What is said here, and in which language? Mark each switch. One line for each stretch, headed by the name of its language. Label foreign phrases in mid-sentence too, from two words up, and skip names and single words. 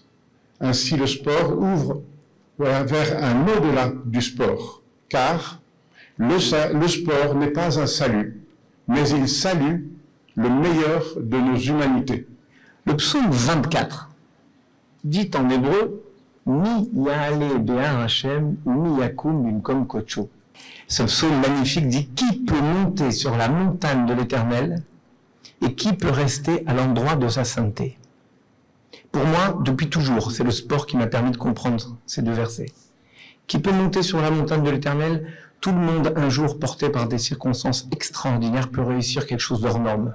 French: Ainsi, le sport ouvre vers un au-delà du sport, car le sport n'est pas un salut, mais il salue le meilleur de nos humanités. Le psaume 24 dit en hébreu «
Hebrew: מי יעלה בהר השם, מי יקום במקום כוחו ».
French: Ce psaume magnifique dit « Qui peut monter sur la montagne de l'Éternel et qui peut rester à l'endroit de sa sainteté ?» Pour moi, depuis toujours, c'est le sport qui m'a permis de comprendre ces deux versets. Qui peut monter sur la montagne de l'Éternel? Tout le monde, un jour porté par des circonstances extraordinaires, peut réussir quelque chose d'hors norme.